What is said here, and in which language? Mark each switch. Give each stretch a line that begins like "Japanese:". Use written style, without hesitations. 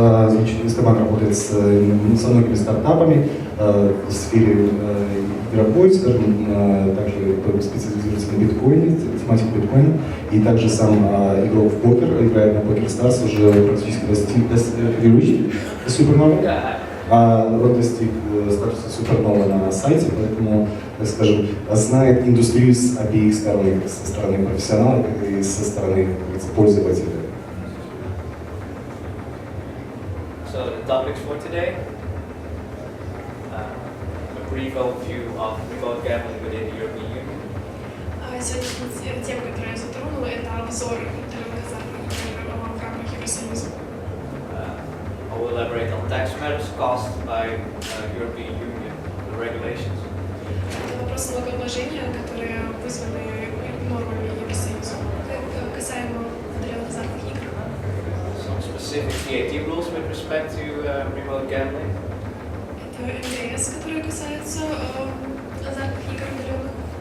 Russian: Значит, Esteban работает со многими стартапами в сфере игровой, скажем, также специализируется на биткоине, тематике биткоина, и также сам игрок в покер, играет на PokerStars уже практически достиг супернова. Он достиг статуса супернова на сайте, поэтому, так скажем, знает индустрию с обеих сторон, со стороны профессионала и со стороны, как говорится, пользователя.
English: So the topics for today, a brief overview of remote gambling within the European Union.
Russian: Сегодня тема, которую я затронула, это обзор удаленных азартных игр в рамках Евросоюза.
English: I will elaborate on tax matters caused by European Union regulations.
Russian: Это вопрос налогообложения, которые вызваны нормами Евросоюза, касаемо удаленных азартных игр.
English: Some specific VAT rules with respect to remote gambling.
Russian: Это НДС, которые касаются азартных игр удаленных.